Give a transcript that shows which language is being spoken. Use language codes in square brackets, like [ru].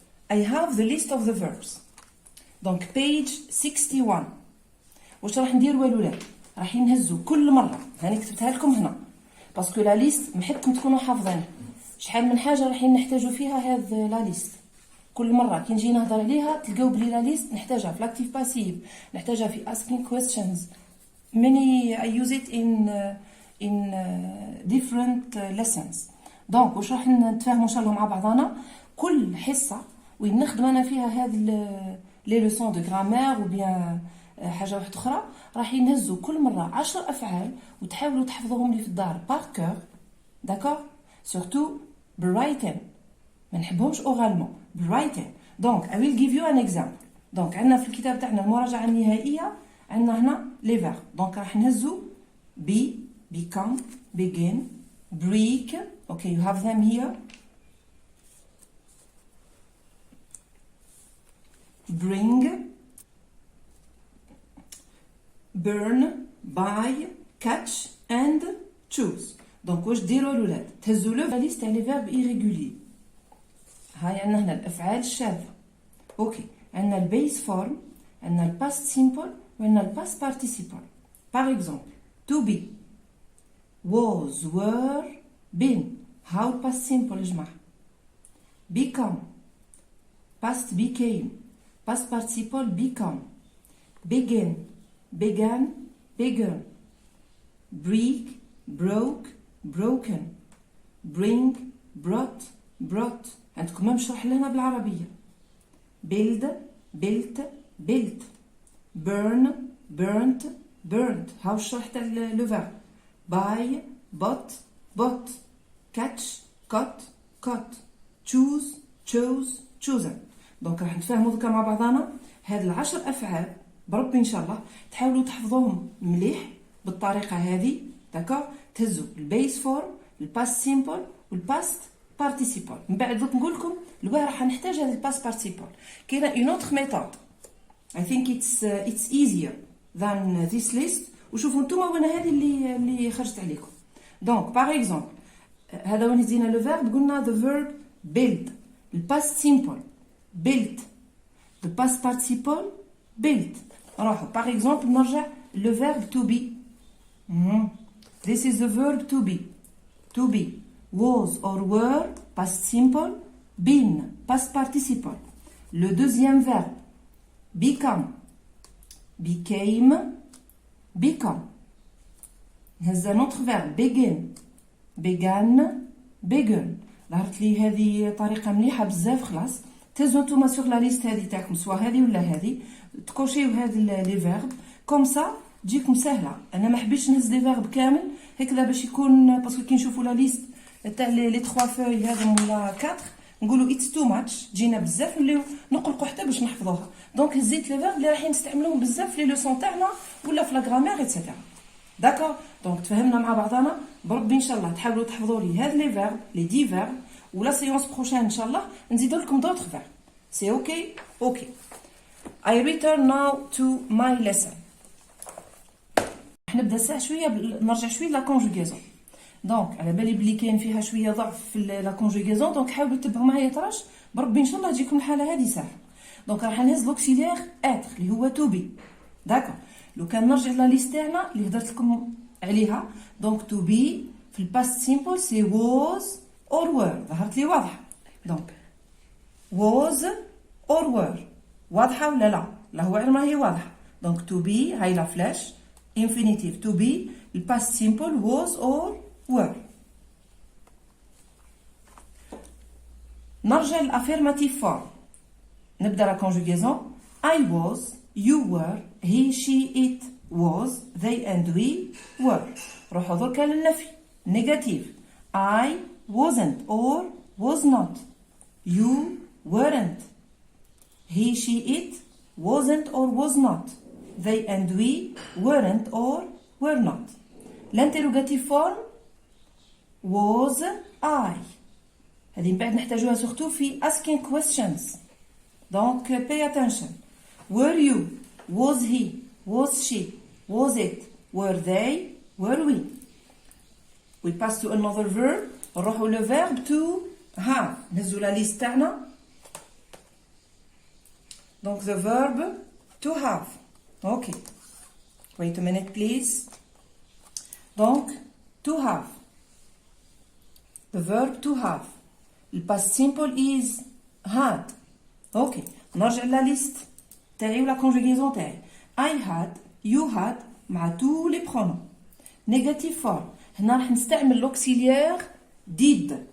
[en] I have the list of the verbs. [fr] Donc page 61. [ar] واش راح نديروا الولاد؟ راح نهزوا كل مره، هاني كتبتها لكم هنا باسكو لا ليست محتكم تكونوا حافظين شحال من حاجه راح نحتاجوا فيها هذا لا ليست. كل مره كي نجي نهضر عليها تلقاو بلي لا ليست نحتاجها في الاكتيف باسيف، نحتاجها في [en] asking questions. Many I use it in different lessons. [ar] دونك واش راح نتفاهموا ان شاء الله مع بعضنا كل حصه وين نخدم انا فيها هاد لي لوسون دو غرامير و بيان حاجه واحده اخرى، راح ينهزوا كل مره 10 افعال وتحاولوا تحفظوهم لي في الدار بار كور. داكور؟ سورتو بالرايتين، ما نحبهمش اورالمون، بالرايتين. دونك [en] I will give you an example. [ar] دونك عندنا في الكتاب تاعنا المراجعه النهائيه، عندنا هنا لي فيرب. دونك راح نهزوا [en] be, become, begin, break. Okay, you have them here. Bring, burn, buy, catch and choose. [ar] دونك واش ديروا الولاد؟ تهزوا له لا ليست تاع لي فيرب ايريغولي. هاي عندنا هنا الافعال الشاذه. اوكي، عندنا البيس فورم، عندنا الباست سيمبل وعندنا الباست بارتيسيبل. [fr] باغ اكزومبل [en] to be was were been. [ar] هاو الباست سيمبل يا جماعه. [en] become past became past participle become. begin began began. break broke broken. bring brought brought. [ar] عندكم ما مشرح لنا بالعربية. [en] build built built. burn burnt burnt. [ar] هاو الشرح تاع لو فيرب. [en] buy bought bought. catch caught caught. choose chose chosen. [ar] دونك راح نتفاهموا دوكا مع بعضنا هاد العشر افعال بربي ان شاء الله تحاولوا تحفظوهم مليح بالطريقه هذه. داكوغ، تهزوا البيس فورم، الباست سيمبل والباست بارتيسيبل. من بعد دوك نقول لكم الواه راح نحتاج هذا الباست بارتيسيبل. [en] كاينه [fr] اون اوتر ميثود [en] I think it's easier than this list. [ar] وشوفوا نتوما وانا هذه اللي خرجت عليكم. دونك باغ اكزومبل هذا وين زينا لو فيرب، قلنا the verb build. الباست سيمبل [en] built. the past participle built. [ar] نروحوا باغ اكزومبل نرجع لو فيرب to be. [en] This is the verb to be. To be was or were past simple, been past participle. [fr] Le deuxième verbe [en] become, became, become. [ar] هز [fr] un autre verbe [en] begin, began, begun. [ar] ظهرت لي هذه طريقة مليحة بزاف. خلاص تهزوا نتوما سوغ لا ليست هذه تاعكم، سوا هذه ولا هذه، تكوشيو هاد لي فيرب كوم سا تجيكم سهله. انا ما حبيتش نهز لي فيرب كامل هكذا باش يكون، باسكو كي نشوفوا لا ليست تاع لي 3 فوي هذم ولا 4 نقولوا اتس تو ماتش، تجينا بزاف نوليو نقلقوا حتى باش نحفظوها. دونك هزيت لي فيرب اللي رايحين نستعملوهم بزاف في لي لوسون تاعنا ولا في لا غرامير ايتترا. داكور، دونك تفهمنا مع بعضنا بربي ان شاء الله تحاولوا تحفظوا لي هاد لي فيرب لي 10 فيرب، ولا سيونس بروشين ان شاء الله نزيد لكم دوطخ فيرب. سي اوكي؟ اوكي. I return now to my lesson. راح نبدا الساعه شويه نرجع شويه لا كونجوغيزون. دونك على بالي بلي كاين فيها شويه ضعف في لا كونجوغيزون، دونك حاولوا تتبعوا معايا طراش بربي ان شاء الله تجيكم الحاله هذه سهله. دونك راح نهز لوكسيليير اتر اللي هو تو بي. داكور، لو كان نرجع لا ليست تاعنا اللي هضرت لكم عليها. دونك تو بي في الباست سيمبل سي ووز اور وير. ظهرت لي واضحه. دونك ووز اور وير واضحه ولا لا؟ لا هو غير ما هي واضحه. دونك تو بي هاي لا فلاش [en] infinitive to be. le past simple was or were. [ar] نرجع للaffirmative form. نبدا [fr] la conjugaison. [en] I was, you were, he, she, it was, they and we were. [ar] روحوا دركا للنفي. [en] negative. I wasn't or was not. You weren't. He, she, it wasn't or was not. They and we weren't or were not. [fr] L'interrogative [en] form was I. [ar] هذه من بعد نحتاجوها surtout في [en] asking questions. Donc pay attention. Were you? Was he? Was she? Was it? Were they? Were we? We pass to another verb. [ar] نروحوا [en] le verb to have. [ar] نهزوا لا ليست تاعنا. [en] Donc the verb to have. Okay, wait a minute please. Donc, to have. The verb to have. The past simple is had. [ar] Okay, نرجع لا ليست تاعي ولا conjugaison تاعي. [en] I had, you had [ar] مع [fr] tous les pronoms. [en] Negative form. [ar] هنا راح نستعمل [fr] l'auxiliaire [ar] did.